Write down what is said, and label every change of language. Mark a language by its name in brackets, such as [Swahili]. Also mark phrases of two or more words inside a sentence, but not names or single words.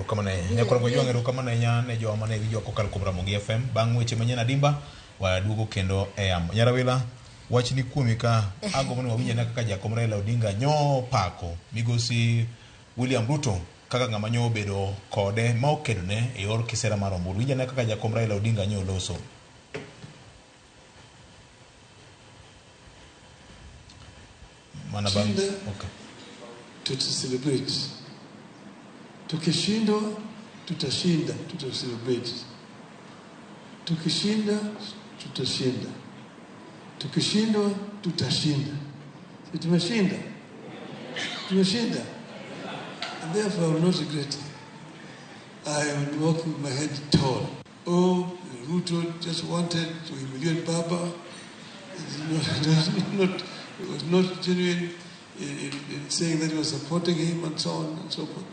[Luo (Kenya and Tanzania)] erokamano nyakoro jwang erokamano ne joma ne gi joko kal kubra Ramogi FM bang' weche manyien adimba waduogo kendo Nyarawila wachni kuomi ka agombo ni wawinje kaka jakom Raila Odinga pako migosi William Ruto kaka ng'ama obedo kode ma okedone e yor kisera mar ombulu winje kaka jakom Raila Odinga loso mana bang [Swahili] okay tutaselebrate tukishindwa tutashinda tutaselebrate tukishinda tutashinda tukishindwa tutashinda tumeshinda [English] and therefore I will not regret it. I will walk with my head tall. Ruto just wanted to humiliate Baba. It was not genuine in saying that he was supporting him and so on and so forth.